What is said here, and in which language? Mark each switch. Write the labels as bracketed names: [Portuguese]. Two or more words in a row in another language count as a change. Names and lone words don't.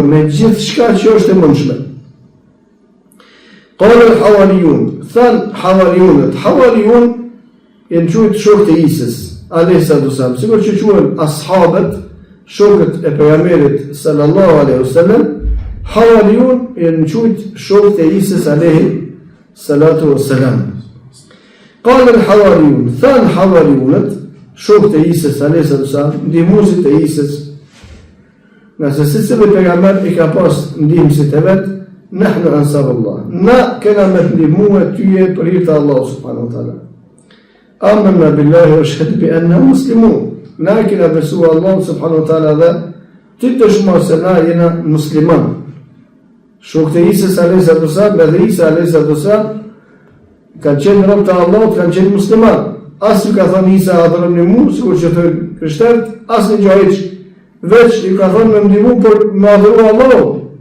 [Albanian] Me gjithçka që është e mundshme. [Arabic] قال الحواريون, [Albanian] than hawariyun janë quajtur shokët e Isës [Arabic] عليه السلام, [Albanian] sikur që quhen ashabët, shokët e pejgamberit [Arabic] صلى الله عليه وسلم. [Albanian] Hawariyun janë quajtur shokët e Isës [Arabic] عليه الصلاة والسلام. قال الحواريون, [Albanian] than hawariyunat, shokët e Isës [Arabic] عليه السلام, [Albanian] ndihmuesit e Isës. Nëse secili pejgamber i ka pas ndihmësit e vet, [Arabic] نحن أنصار الله. [Albanian] Na kena me të ndihmua tyje për hir të Allah [Arabic] سبحانه وتعالى. آمنا بالله واشهد بأنا مسلمون. [Albanian] Na kena besu Allah [Arabic] سبحانه وتعالى [Albanian] dhe ti dëshmoj se na jena musliman. Shokët e Isës [Arabic] عليه السلام [Albanian] dhe Isa [Arabic] عليه السلام [Albanian] kanë qenë rob të Allahut, kanë qenë musliman. As ju ka thënë Isa adhuroni mua, sikur që thonë krishterët, as në gjë hiç. Veç i ka thënë me ndihmu për me adhuru Allahut.